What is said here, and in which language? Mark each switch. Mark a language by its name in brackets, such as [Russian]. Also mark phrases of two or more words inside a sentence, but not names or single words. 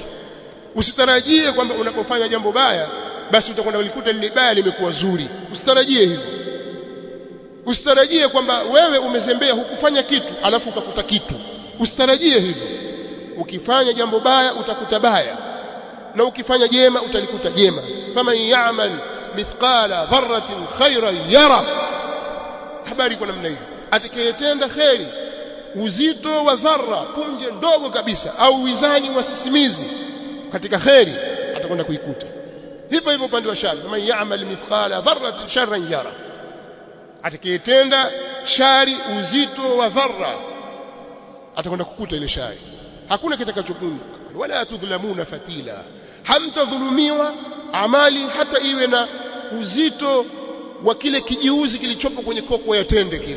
[Swahili] Usitarajie kwamba unapofanya jambo baya basi utakwenda kulikuta lile baya limekuwa zuri. Usitarajie hivyo. Usitarajie kwamba wewe umezembea hukufanya kitu alafu ukakuta kitu. Usitarajie hivyo. Ukifanya jambo baya utakuta baya, na ukifanya jema utalikuta jema. [Arabic] فمن يعمل مثقال ذرة خيرا يره, [Swahili] habari kwa namna hiyo. Atakayetenda kheri uzito wa dharra, punje ndogo kabisa, au wizani wa sisimizi katika kheri, atakwenda kuikuta. Hivyo hivyo upande wa shari, [Arabic] فمن يعمل مثقال ذرة شرا يره, [Swahili] atakayetenda shari uzito wa dharra atakwenda kukuta ile shari. Hakuna kitakachopungua. [Arabic] ولا تظلمون فتيلا, [Swahili] hamtadhulumiwa amali hata iwe na uzito wa kile kijiuzi kilichopo kwenye koko ya tende kile.